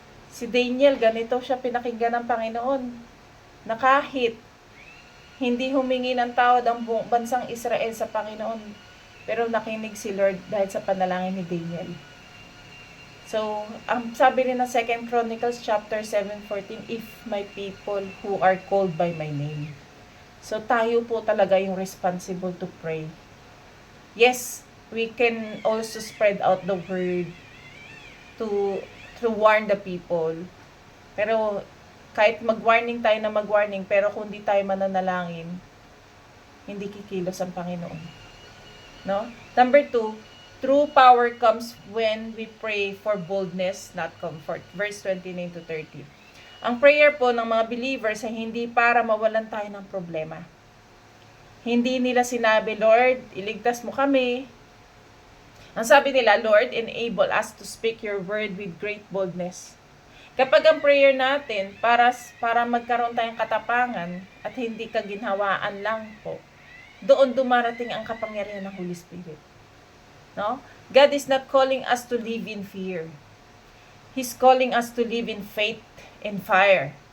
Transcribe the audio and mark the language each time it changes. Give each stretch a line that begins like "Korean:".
Filipino: Si Daniel, ganito siya pinakinggan ng Panginoon. Na kahit hindi humingi ng tawad ang buong bansang Israel sa Panginoon, pero nakinig si Lord dahil sa panalangin ni Daniel.
English: So,
Filipino: ang sabi rin ng
English: 2 Chronicles chapter 7:14, if my people who are called by my name. So,
Filipino: tayo po talaga yung
English: responsible to pray. Yes, we can also spread out the word to warn the people.
Filipino: Pero, kahit mag-warning tayo na mag-warning, pero kung di tayo mananalangin, hindi kikilos ang Panginoon. No?
English: Number 2, true power comes when we pray for boldness, not comfort. Verse 29 to 30.
Filipino: Ang prayer po ng mga believers ay hindi para mawalan tayo ng problema. Hindi nila sinabi, Lord, iligtas mo kami. Ang sabi nila,
English: Lord, enable us to speak your word with great boldness.
Filipino: Kapag ang prayer natin para magkaroon tayong katapangan at hindi kaginhawaan lang po, doon dumarating ang kapangyarihan ng Holy Spirit. No?
English: God is not calling us to live in fear. He's calling us to live in faith and fire.